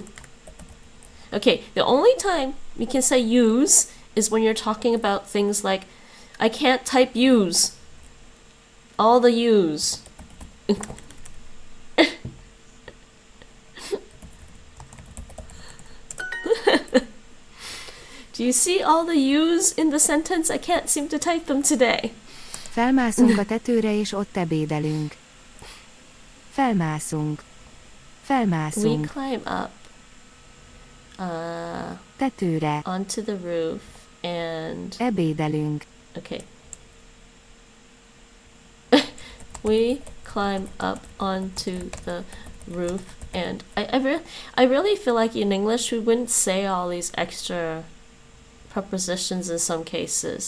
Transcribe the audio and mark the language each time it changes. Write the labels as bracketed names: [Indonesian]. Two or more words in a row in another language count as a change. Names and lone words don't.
[English] Okay, the only time you can say use is when you're talking about things like, I can't type use. All the use. Do you see all the U's in the sentence? I can't seem to type them today. [Hungarian] Felmászunk a tetőre és ott ebédelünk. Felmászunk. [English] We [Hungarian] Felmászunk. [English] climb up [Hungarian] Tetőre. [English] onto the roof and... [Hungarian] Ebédelünk. [English] Okay. We climb up onto the roof and I really feel like in English we wouldn't say all these extra prepositions in some cases.